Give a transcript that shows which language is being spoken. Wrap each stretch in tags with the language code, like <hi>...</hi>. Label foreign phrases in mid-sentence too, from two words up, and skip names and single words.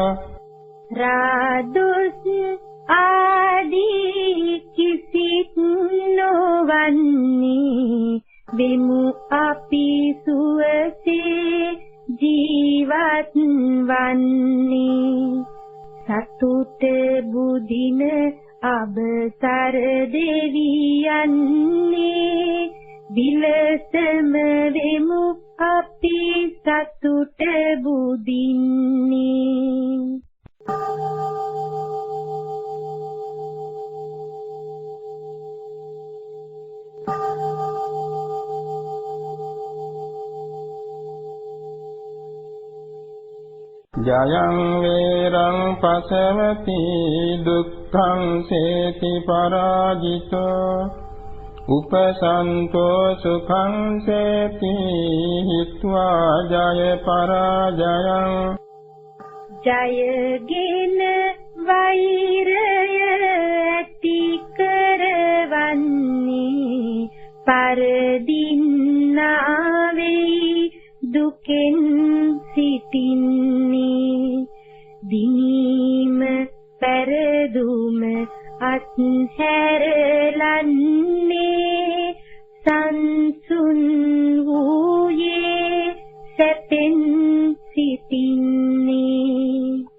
<si>රාදුස් ආදී කිසිත් නොවන්නේ වෙමු අපි සුවසේ ජීවත් වන්නේ සතුට බුදින අබසර දෙවියන්නේ විලසම වෙමු අපි සතුට බුදින්නේ</si> <pi>ජයං වේරං පසවති දුක්ඛං සේති පරාජිතෝ උපසන්තෝ සුඛං සේති හිත්වා ජය පරාජයං</pi> <si>ජයගෙන වෛරය ඇති කරවන්නේ පරදින්නා වෙයි දුකෙන් සිටින්නේ දිනීම පෙරදුම අත්හැරලන්නේ සංසුන් වූයේ සැපෙන් සිටින්නේ</si>